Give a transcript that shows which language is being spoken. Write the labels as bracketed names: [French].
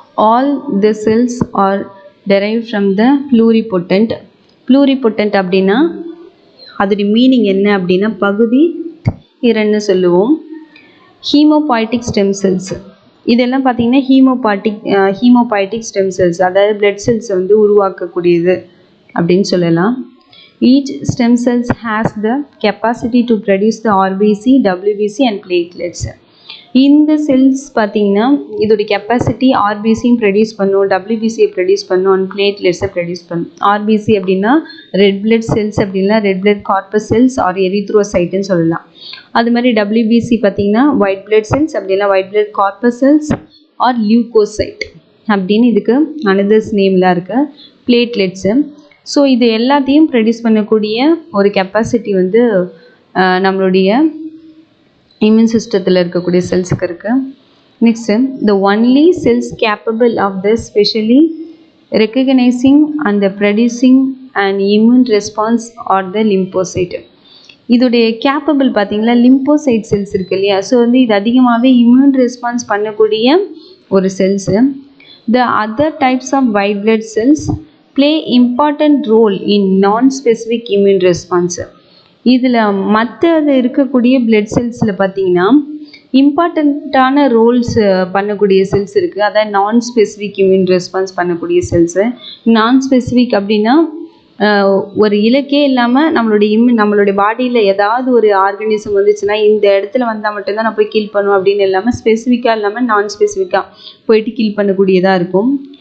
[English] All the cells are derived from the pluripotent. pluripotent [Tamil] அப்படின்னா அதோடைய meaning என்ன அப்படின்னா பகுதி திறன்னு சொல்லுவோம். ஹீமோபாய்டிக் ஸ்டெம் செல்ஸ் இதெல்லாம் பார்த்தீங்கன்னா ஹீமோபாய்டிக் ஸ்டெம் செல்ஸ், அதாவது பிளட் செல்ஸ் வந்து உருவாக்கக்கூடியது அப்படின்னு சொல்லலாம். [English] Each stem cells has the capacity to produce the RBC, WBC and platelets. [Tamil] இந்த செல்ஸ் பார்த்தீங்கன்னா இதோடைய கெப்பாசிட்டி ஆர்பிசியும் ப்ரொடியூஸ் பண்ணும், டபிள்யூபிசியை ப்ரொடியூஸ் பண்ணும் அண்ட் பிளேட்லெட்ஸை ப்ரொடியூஸ் பண்ணும். ஆர்பிசி அப்படின்னா ரெட் பிளட் செல்ஸ், அப்படின்னா red blood corpus cells R எரித்ரோசைட்டுன்னு சொல்லலாம். அது மாதிரி டபிள்யூபிசி பார்த்தீங்கன்னா ஒயிட் பிளட் செல்ஸ், அப்படின்னா white blood corpus cells R leucocyte அப்படின்னு இதுக்கு அனதர்ஸ் நேம்லாம் இருக்குது. பிளேட்லெட்ஸு ஸோ இது எல்லாத்தையும் ப்ரொடியூஸ் பண்ணக்கூடிய ஒரு கெப்பாசிட்டி வந்து நம்மளுடைய இம்யூன் சிஸ்டத்தில் இருக்கக்கூடிய செல்ஸுக்கு இருக்குது. [English] Next the only cells capable of this specially recognizing and the producing an immune response are the lymphocyte. [Tamil] இதோடைய கேப்பபிள் பார்த்தீங்களா லிம்போசைட் செல்ஸ் இருக்குது இல்லையா, ஸோ வந்து இது அதிகமாகவே இம்யூன் ரெஸ்பான்ஸ் பண்ணக்கூடிய ஒரு cells. [English] The other types of white blood cells play important role in non-specific immune response. [Tamil] இதில் மற்றது இருக்கக்கூடிய பிளட் செல்ஸில் பார்த்தீங்கன்னா இம்பார்ட்டண்ட்டான ரோல்ஸ் பண்ணக்கூடிய செல்ஸ் இருக்குது. அதாவது நான் ஸ்பெசிஃபிக் இம்யூன் ரெஸ்பான்ஸ் பண்ணக்கூடிய செல்ஸு. நான் ஸ்பெசிஃபிக் அப்படின்னா ஒரு இலக்கே இல்லாமல் நம்மளுடைய பாடியில் ஏதாவது ஒரு ஆர்கனிசம் வந்துச்சுன்னா இந்த இடத்துல வந்தால் மட்டும்தான் நான் போய் கில் பண்ணுவேன் அப்படின்னு இல்லாமல் ஸ்பெசிஃபிக்காக இல்லாமல் நான் ஸ்பெசிஃபிக்காக போயிட்டு கில் பண்ணக்கூடியதாக இருக்கும்.